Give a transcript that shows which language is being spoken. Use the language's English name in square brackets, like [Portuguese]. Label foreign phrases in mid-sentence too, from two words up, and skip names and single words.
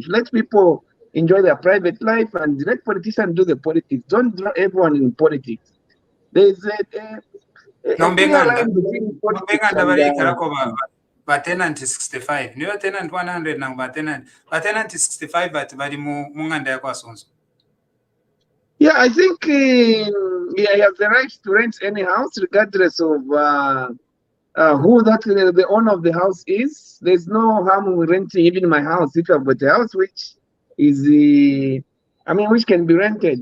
[English] Let people enjoy their private life and let politicians do the politics. Don't draw everyone in politics. There's a clear line between politics and but tenant is 65. New tenant 100 now, but tenant is 65, but [Bemba] munganda kwa Sunzu. [English] Yeah, I think he has the right to rent any house, regardless of who the owner of the house is. There's no harm in renting even my house if I've got a house which is which can be rented.